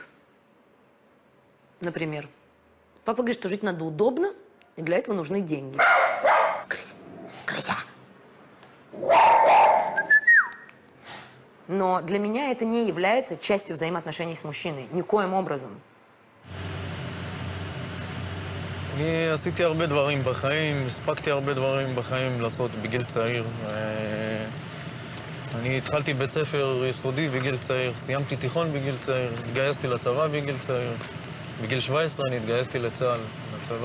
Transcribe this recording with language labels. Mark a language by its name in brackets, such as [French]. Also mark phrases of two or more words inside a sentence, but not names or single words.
[Russian] Например. Папа говорит, что жить надо удобно, и для этого нужны деньги. Крыся. Но для меня это не является частью взаимоотношений с мужчиной. Никоим образом. [Hebrew] אני עשיתי הרבה דברים בחיים, הספקתי הרבה דברים בחיים לעשות בגיל צעיר. אני התחלתי בית ספר יסודי בגיל צעיר, סיימתי תיכון בגיל צעיר, התגייסתי לצבא בגיל צעיר. בגיל 17 אני התגייסתי לצה"ל, לצבא.